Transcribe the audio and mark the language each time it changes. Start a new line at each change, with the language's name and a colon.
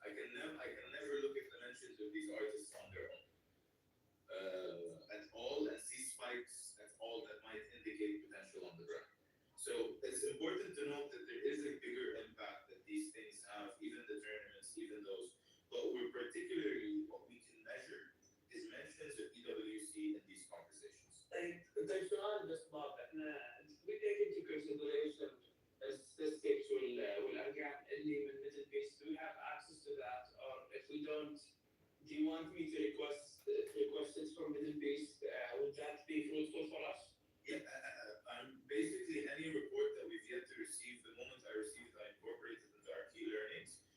English: I can never look at the mentions of these artists on their own at all and see spikes at all that might indicate potential on the brand. So it's important to note that there is a bigger impact that these things have, even the tournaments, even those. But we're particularly what we can measure is mentions of EWC in these conversations.
Arabic: طيب سؤال بس بابا احنا
English: we take into consideration statistics
Arabic: والارقام اللي من Middle East.
English: Do we have access to that, or if we don't, do you want me to request it from Middle East? Would that be fruitful for us? Yeah, basically any report that we've yet to receive, the moment I received, I incorporated into our key learnings.